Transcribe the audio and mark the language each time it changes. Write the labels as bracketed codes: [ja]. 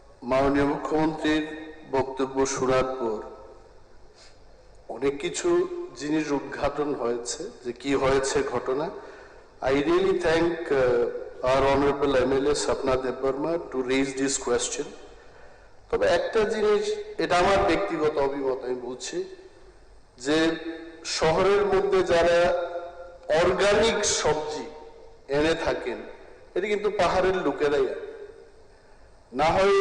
[bn] মাননীয় মুখ্যমন্ত্রীর বক্তব্য শোনার পর অনেক কিছু জিনিস উদ্ঘাটন হয়েছে, যে কি হয়েছে ঘটনা। [en] I really thank our honorable MLA Sapna Debbarma to raise this question. [bn] তবে একটা জিনিস, এটা আমার ব্যক্তিগত অভিমত, আমি বলছি যে শহরের মধ্যে যারা অর্গানিক সবজি এনে থাকেন, এটা কিন্তু পাহাড়ের লোকেরাই না হয়।